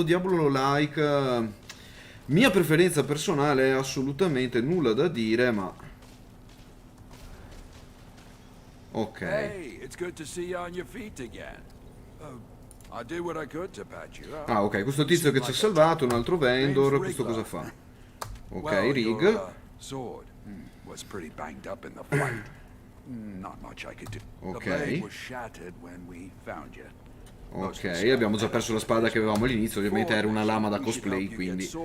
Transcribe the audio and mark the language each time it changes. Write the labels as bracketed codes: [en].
[it] Diablo-like. Mia preferenza personale è assolutamente nulla da dire, ma... Ok. [en] Hey, it's good to see you on your feet again. I did what I could to patch you up. [it] Ok, questo tizio che ci ha salvato, un altro vendor, questo cosa fa? [en] Ok, rig. Sword was pretty banged up in the fight. Not much I could do. Ok. The blade was shattered when we found you. [it] Ok, abbiamo già perso la spada che avevamo all'inizio, ovviamente era una lama da cosplay, quindi...